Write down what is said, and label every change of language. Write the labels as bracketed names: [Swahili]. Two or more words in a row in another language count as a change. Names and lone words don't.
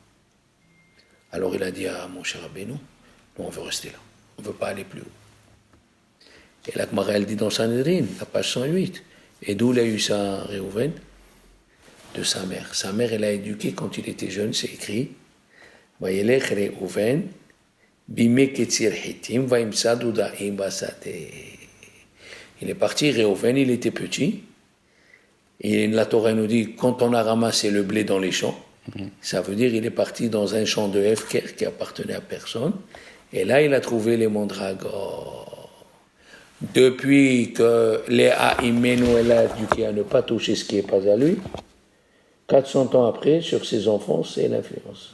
[French] Alors il a dit à Moshe Rabbeinu, nous, on veut rester là. On ne veut pas aller plus haut. Et la Gemara, elle dit dans Sanhedrin, la page 108, et d'où il a eu ça, Réhouven? De sa mère. Sa mère, elle a éduqué quand il était jeune, c'est écrit, [Hebrew] וילך ראובן, בימי קציר חטים, וימצא דודאים בשדה. [French] Il est parti, Réhouven, il était petit, et la Torah nous dit, quand on a ramassé le blé dans les champs, ça veut dire il est parti dans un champ de Hefker qui appartenait à personne, et là il a trouvé les mandragores. Depuis que Léa Imenu elle a éduqué à ne pas toucher ce qui n'est pas à lui, 400 ans après, sur ses enfants, c'est l'influence.